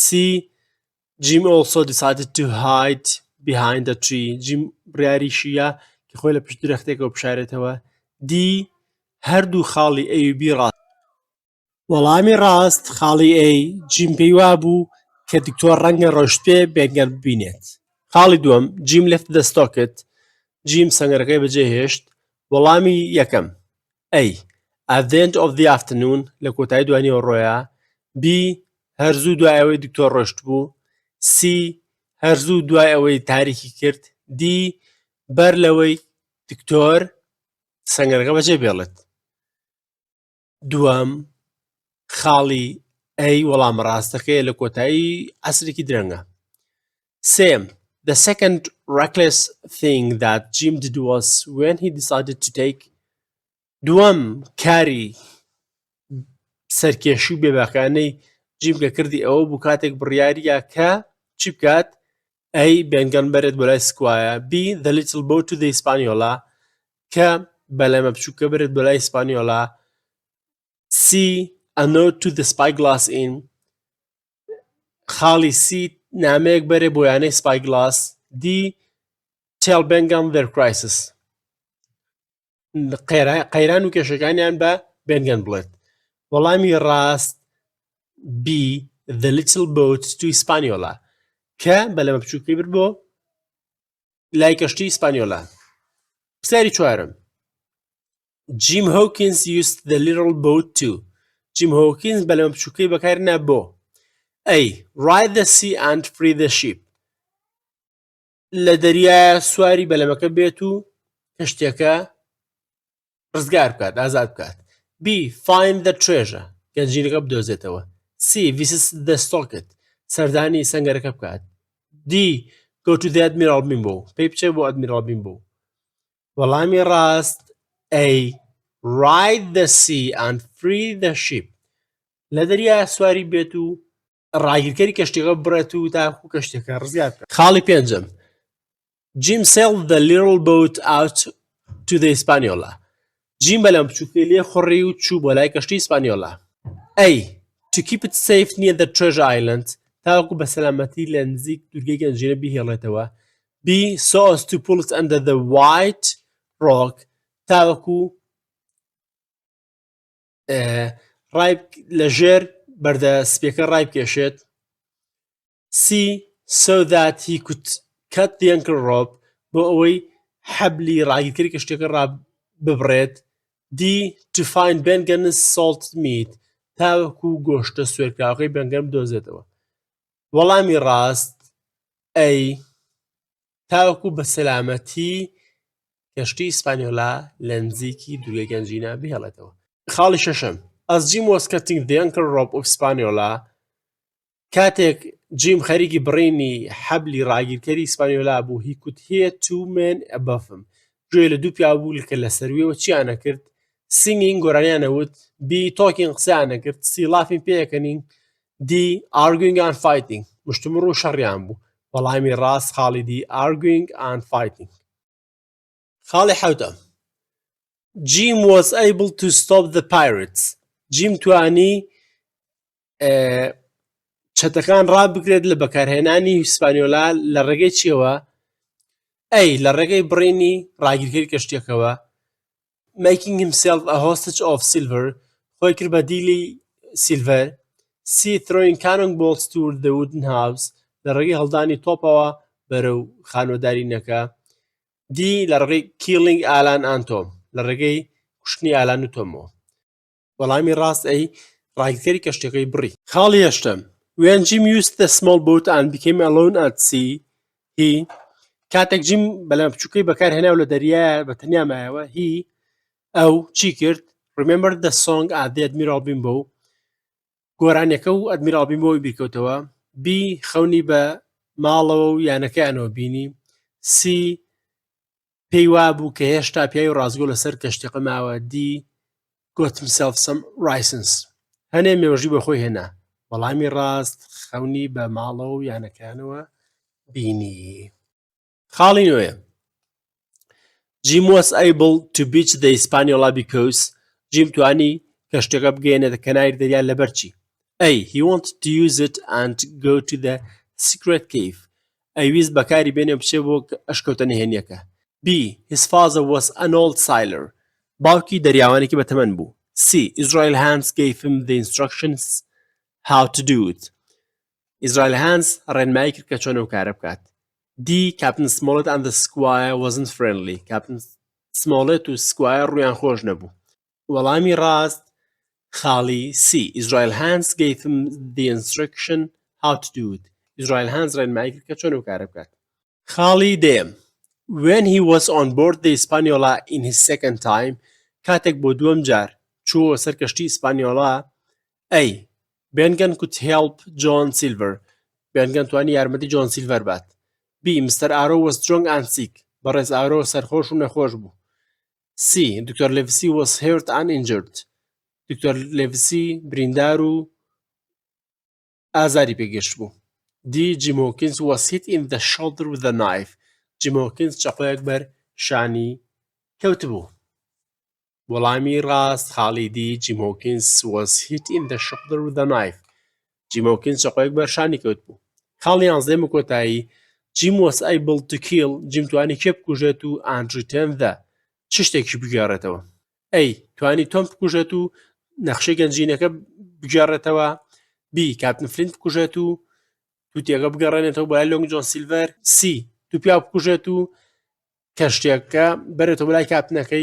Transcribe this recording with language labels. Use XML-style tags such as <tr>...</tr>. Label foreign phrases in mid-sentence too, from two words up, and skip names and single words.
<en>Jim also decided to hide behind a tree.</en> <ckb>Jim بڕیاریشیە کە خۆی لە پشت درەختێکەوە بشارێتەوە. D. هەردوو خاڵی A و B ڕاست. وەڵامی ڕاست خاڵی A. جیم پێی وابوو کە دکتۆر ڕەنگە ڕۆشت پێ بێنگەن ببینێت. خاڵی دووەم.</ckb> <en>Jim left the stockade.</en> <ckb>جیم سەنگەرەکەی بەجێهێشت. وەڵامی یەکەم. A.</ckb> <en>At the end of the afternoon.</en> <ckb>لە کۆتایی دوانیەوە ڕۆیە. B. هەرزوو دوای ئەوەی دکتۆر ڕۆشت بوو. C. هەرزوو دوای ئەوەی تاریکی کرد. D. بەر لەوەی دکتۆر سەنگەرەکە بەجێ بێڵێت. دووەم خاڵی A وەڵام ڕاستەکەیە لە کۆتایی عەسرێکی درەنگە. سێم.</ckb> <en>The second reckless thing that Jim did was when he decided to take</en> <ckb>دووەم کاری سەرکێشی و بێباکانەی جیم کە کردی ئەوە بوو کاتێک بڕیاریە کە چی بکات A. بێنگەن بەرێت بۆ لای سکوایە B.</ckb> <en>The little boat to the Hispaniola</en> <ckb>کە بەلەمە بچووکە بێت بۆ لای Hispaniola C.</ckb> <en>A note to the spyglass inn خاڵی C.</en> <ckb>نامەیەک بەرێ بۆ یانەی spyglass D.</ckb> <en>Tell Bengan their crisis</en> <ckb>قەیران و کێشەکانیان بە بێنگەن بڵێت وەڵامی ڕاست B.</ckb> <en>The little boat to Hispaniola</en> <ckb>کە بەلەمە بچووکەی برد بۆ لای کەشتی ئیسپانیۆلا پرسیاری چوارم</ckb> <en>Jim Hawkins used the little boat too Jim Hawkins</en> <ckb>بەلەمە بچووکەی بەکارهێنا بۆ A.</ckb> <en>Ride the sea and free the ship</en> <ckb>لە دەریایە سواری بەلەمەکە بێت و کەشتێکە ڕزگار بکات ئازاد بکات B.</ckb> <en>Find the treasure</en> <ckb>گەنجینەکە بدۆزێتەوە C.</ckb> <en>Visit the socket</en> <ckb>سەردانی سەنگەرەکە بکات D.</ckb> <en>Go to the Admiral Bimbo</en> <ckb>پێی بچێ بۆ Admiral Bimbo وەڵامی ڕاست A.</ckb> <en>Ride the sea and free the ship</en> <ckb>لە دەریایە سواری بێت و ڕاگیرکەری کەشتێکە بڕێت و تاکو کەشتێکە ڕزگار بکات خاڵی پێنجەم</ckb> <en>Jim sailed the little boat out to the Hispaniola</en> <ckb>جیم بەلەم بچووکەی لێ خوڕی و چوو بۆ لای کەشتی ئیسپانیۆلا A.</ckb> <en>To keep it safe near the treasure island</en> <ckb>تاوەکو بە سەلامەتی لە نزیک دوورگەی گەنجینە بیهێڵێتەوە B.</ckb> <en>So as to pull it under the white rock</en> <ckb>تاوەکو لەژێر بەردە سپێکە ڕای بکێشێت C.</ckb> <en>So that he could cut the anchor rope</en> <ckb>بۆ ئەوەی حەبلی ڕاگیرکەری کەشتێکە ببڕێت</ckb> <en>D. To find Bengan's salted meat</en> <ckb>تاوەکو گۆشتە سوێرکراوەکەی بەنگەن بدۆزێتەوە وەڵامی ڕاست A. تاوەکو بە سەلامەتی کەشتی ئیسپانیۆلا لە نزیکی دوورگەی گەنجینە بهێڵێتەوە خاڵی شەشەم</ckb> <en>As Jim was cutting the anchor rope of Hispaniola</en> <ckb>کاتێک جیم خەریکی بڕینی حەبلی ڕاگیرکەری ئیسپانیۆلا بوو</ckb> <en>he could hear two men above him</en> <ckb>گوێ لە دوو پیا بوو کە لە سەرویەوە چیانە کرد singing گۆرانیانەوت B. talking قسەیانە کرد C. laughing پێیەکەنین D.</ckb> <en>arguing and fighting</en> <ckb>مشتمڕ و شەڕیان بوو وەڵامی ڕاست خاڵی D.</ckb> <en>arguing and fighting</en> <ckb>خاڵی حەوتەم</ckb> <en>Jim was able to stop the pirates</en> <ckb>جیم توانی چەتەکان ڕابگرێت لە بەکارهێنانی ئیسپانیۆلا لە ڕێگەی چیەوە A. لە ڕێگەی بڕینی ڕاگیرکەری کەشتێکەوە</ckb> <en>making himself a hostage of silver</en> <ckb>خۆی کرد بە دیلی سیلڤەر C.</ckb> <en>throwing cannonballs toward the wooden house</en> <ckb>لە ڕێگەی هەڵدانی تۆپەوە بەرەو خانۆدارینەکە D. لە ڕێگەی</ckb> <en>killing Alan and Tom</en> <ckb>لە ڕێگەی کوشتنی ئالان و تۆمەوە وەڵامی ڕاست ئەی ڕاگیرکەری کەشتەکەی بڕی خاڵی هەشتم</ckb> <en>When Jim used the small boat and became alone at sea he</en> <ckb>کاتێک جیم بەلەمە بچووکەی بەکارهێنا و لە دەریایە بە تەنیا مایەوە هی ئەو چی کرد</ckb> <en>Remember the song at the Admiral Bimbo</en> <ckb>گۆرانیەکە و ئەدمیرال بیمبۆی بیرکەوتەوە B. خەونی بە ماڵەوە و یانەکەیانەوە بینی C. پێی وابوو کە هێشتا پیاوی ڕازگۆ لەسەر کەشتێکە ماوە D.</ckb> <en>got himself some raisins</en> <ckb>هەنێ مێوەژی بە خۆی هێنا وەڵامی ڕاست خەونی بە ماڵەوە و یانەکانەوە بینی خاڵی نوێیە</ckb> <en>Jim was able to beach the Hispaniola because</en> <ckb>Jim توانی کەشتێکە بگەێنێتە کەناری دەریا لەبەرچی A.</ckb> <en>He wanted to use it and go to the secret cave</en> <ckb>ئەویست بەکاری بێنێ بچێ بۆ ئەشکەوتە نهێنیەکە</ckb> <en>B. His father was an old sailor</en> <ckb>باوکی دەریاوانێکی بەتەمەن بوو</ckb> <en>C. Israel Hands gave him the instructions how to do it Israel Hands</en> <ckb>ڕێنمایی کرد کە چۆن ئەو کارە بکات</ckb> <en>D. Captain Smollett and the Squire wasn't friendly</en> <ckb>Captain Smollett و Squire ڕویان خۆش نەبوو وەڵامی ڕاست خاڵی C.</ckb> <en>Israel Hands gave him the instruction how to do it</en> <ckb>Israel Hands ڕێنمایی کرد کە چۆن ئەو کارە بکات خاڵی دێم</ckb> <en>When he was on board the Hispaniola in his second time</en> <ckb>کاتێک بۆ دووەم جار چووە سەر کەشتی ئیسپانیۆلا A.</ckb> <en>Bengan could help John Silver</en> <ckb>Bengan توانی یارمەتی جۆن سیلڤەر بات B. Mr.</ckb> <en>Arrow was drunk and sick.</en> <ckb>بەڕێز ئارۆ سەرخۆش و نەخۆش بوو.</ckb> <en>C. Dr. Livesey was hurt and injured.</en> <ckb>دکتۆر لێڤسی بریندار و ئازاری پێگەشت بوو. D.</ckb> <en>Jim Hawkins was hit in the shoulder with a knife.</en> <ckb>Jim Hawkins چەقۆیەک بەر شانی کەوت بوو. وەڵامی ڕاست خاڵی D.</ckb> <en>Jim Hawkins was hit in the shoulder with a knife.</en> <ckb>Jim Hawkins چەقۆیەک بەر شانی کەوت بوو. خاڵی 11 کۆتایی</ckb> <en>Jim was able to kill.</en> <ckb>Jim توانی کێ بکوژێت و</ckb> <en>and return the</en> <ckb>چ شتێکی بگێڕێتەوە. A. توانی تۆم بکوژێت و نەخشەی گەنجینەکە بگێڕێتەوە. B. کاپتن فلینت بکوژێت و تووتێکە بگەڕێنێتەوە بۆ لای لۆنگ جۆن سیلڤەر. C. تووپیا بکوژێت و کەشتێکەکە بەرێتەوە بۆ لای کاپتنەکەی.</ckb>